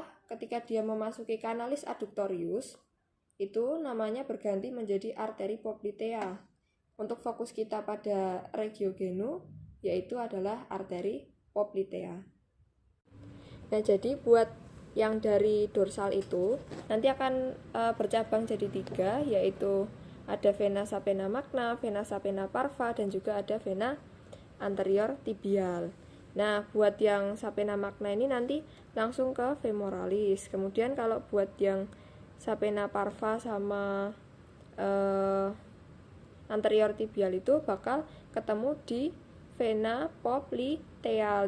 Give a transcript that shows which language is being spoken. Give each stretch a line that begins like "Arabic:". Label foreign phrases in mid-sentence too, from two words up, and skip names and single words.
Indonesian: Ketika dia memasuki
Latin: canalis adductorius,
Indonesian: itu namanya berganti menjadi arteri poplitea. Untuk fokus kita pada regiogenu, yaitu adalah arteri poplitea. Nah, jadi buat yang dari dorsal itu nanti akan bercabang jadi 3, yaitu ada
Latin: vena sapena magna, vena sapena parva,
Indonesian: dan juga ada
Latin: vena anterior tibial.
Indonesian: Nah, buat yang sapena magna ini nanti langsung ke femoralis. Kemudian kalau buat yang sapena parva sama anterior tibial itu bakal ketemu di vena popliteal.